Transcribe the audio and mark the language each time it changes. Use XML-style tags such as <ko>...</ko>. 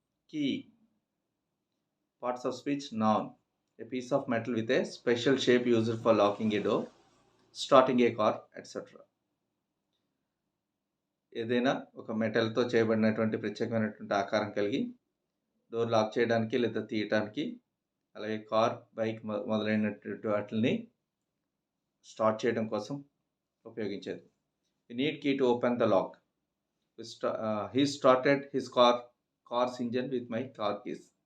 <en>Key, parts of speech, noun. A piece of metal with a special shape used for locking a door, starting a car, etc.</en> <te>ఏదైనా ఒక మెటల్తో చేయబడినటువంటి ప్రత్యేకమైనటువంటి ఆకారం కలిగి door lock చేయడానికి లేదా తీయటానికి, అలాగే కార్, బైక్ మొదలైనటువంటి వాటిని స్టార్ట్ చేయడం కోసం ఉపయోగించేది.</te> <en>We need key to open the lock. He started his car's engine with my car keys.</en>